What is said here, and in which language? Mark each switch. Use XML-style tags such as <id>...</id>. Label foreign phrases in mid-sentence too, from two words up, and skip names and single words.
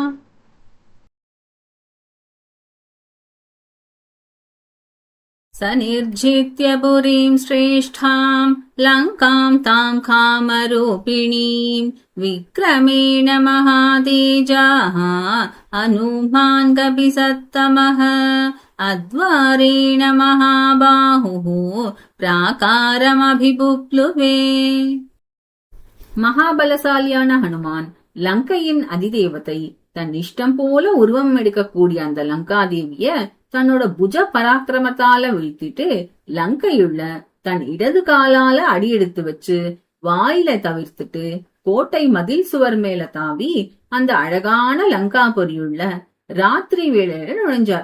<sa>सनिर्जित्य पुरीं श्रेष्ठां लङ्कां तां कामरूपिणीं विक्रमेण महातेजाः हनुमान् कपिसत्तमः अद्वारेण महाबाहुः प्राकारमभिबुप्लुवे।</sa> <ta>மகாபலசாலியான ஹனுமான் லங்கையின் அதிதேவதை தன் இஷ்டம் போல உருவம் எடுக்கக்கூடிய அந்த லங்காதேவிய தன்னோட புஜ பராக்கிரமத்தால வீழ்த்திட்டு லங்கையுள்ள தன் இடது காலால அடியெடுத்து வச்சு வாயில தவிர்த்துட்டு கோட்டை மதில் சுவர் மேல தாவி அந்த அழகான லங்காபுரியுள்ள ராத்திரி வேளையில நுழைஞ்சார்.</ta>